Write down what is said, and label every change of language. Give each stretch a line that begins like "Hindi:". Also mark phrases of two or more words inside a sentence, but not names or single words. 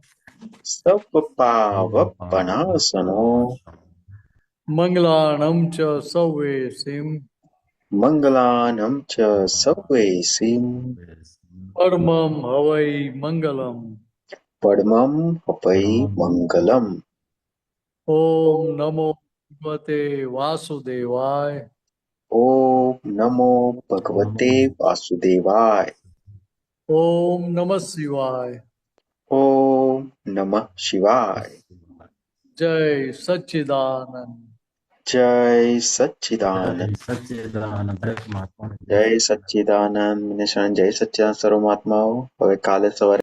Pali: સપપાવપનાસનો, મંગલાણમ ચ સવેસીમ, મંગલાનમ ચ સવેસીમ, પરમમ હવૈ મંગલમ, પડમમ હવૈ મંગલમ.
Sanskrit: ओम नमो भगवते वासुदेवाय। ओम नमो भगवते वासुदेवाय। ओम नमः शिवाय। ओम नमः शिवाय।
Gujarati: जय सच्चिदानंद। जय सच्चिदानंद। સચ્ચિદાનંદ દરેક મહાત્માને જય સચ્ચિદાનંદ. જય સચ્ચિદાનંદ સર્વ મહાત્માઓ. હવે કાલે સવારે